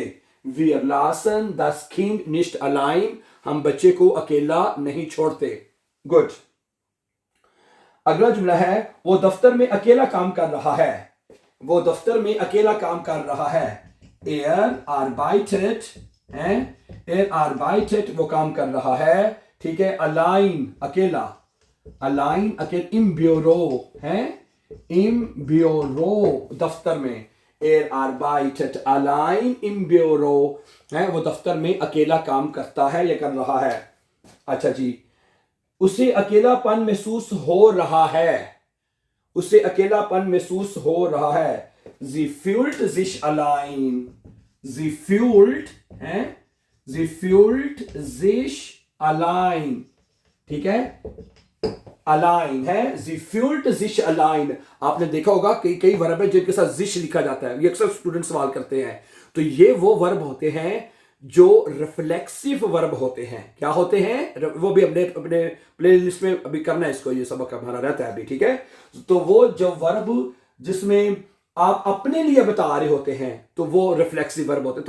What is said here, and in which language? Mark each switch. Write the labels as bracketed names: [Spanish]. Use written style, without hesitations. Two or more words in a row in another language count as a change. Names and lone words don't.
[German] wir lassen das Kind nicht allein, [Hindi] हम बच्चे को अकेला नहीं छोड़ते, गुड। अगला जुमला है वो दफ्तर में अकेला काम कर रहा है। वो दफ्तर में अकेला काम कर रहा है, [German] er arbeitet, [Hindi] है, [German] er arbeitet, [Hindi] वो काम कर रहा है, ठीक है। [German] allein अकेला, allein अकेला, im Büro, है, im Büro [Hindi] दफ्तर में, [German] er arbeitet allein im Büro, [Hindi] है, वो दफ्तर में अकेला काम करता है या कर रहा है। अच्छा जी, उसे अकेलापन महसूस हो रहा है। उसे अकेलापन महसूस हो रहा है, [German] sie fühlt sich allein, sie fühlt, है, sie fühlt sich allein, [Hindi] ठीक है, [German] allein है, sie fühlt sich allein। [Hindi] आपने देखा होगा कई वर्ब है जिनके साथ sich लिखा जाता है, ये अक्सर स्टूडेंट सवाल करते हैं। तो ये वो वर्ब होते हैं जो [English] reflexive verb [Hindi] होते हैं, क्या होते हैं, वो भी अपने अपने प्लेलिस्ट में अभी करना है इसको, ये सबक हमारा रहता है अभी, ठीक है। तो वो जो वर्ब जिसमें आप अपने लिए बता रहे होते हैं तो वो [English] reflexive verb [Hindi] होते हैं।